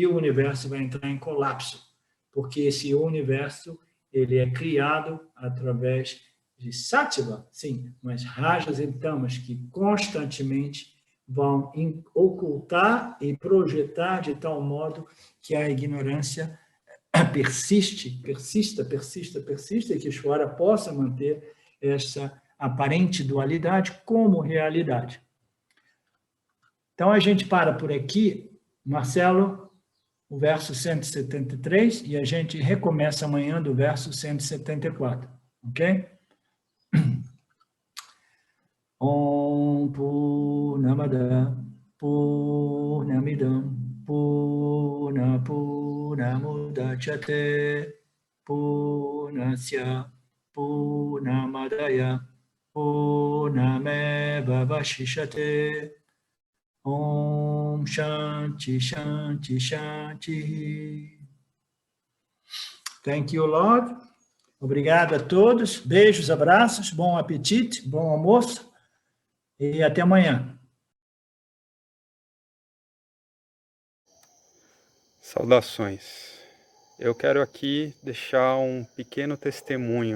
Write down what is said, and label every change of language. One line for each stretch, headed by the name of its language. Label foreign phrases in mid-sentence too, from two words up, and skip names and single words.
Portuguese: o universo vai entrar em colapso, porque esse universo ele é criado através de Sattva, sim, mas rajas e tamas que constantemente vão ocultar e projetar de tal modo que a ignorância persista, e que Ishvara possa manter essa aparente dualidade como realidade. Então, a gente para por aqui. Marcelo, o verso 173, e a gente recomeça amanhã do verso 174, ok?
Sanskrit: Om Purnamada Purnamidam Purnamudachyate Purnasya Purnamadaya Purnameva Vashishate. Om Shanti Shanti Shanti.
English: Thank you, Lord.
Portuguese: Obrigado a todos. Beijos, abraços, bom apetite, bom almoço e até amanhã. Saudações. Eu quero aqui deixar um pequeno testemunho.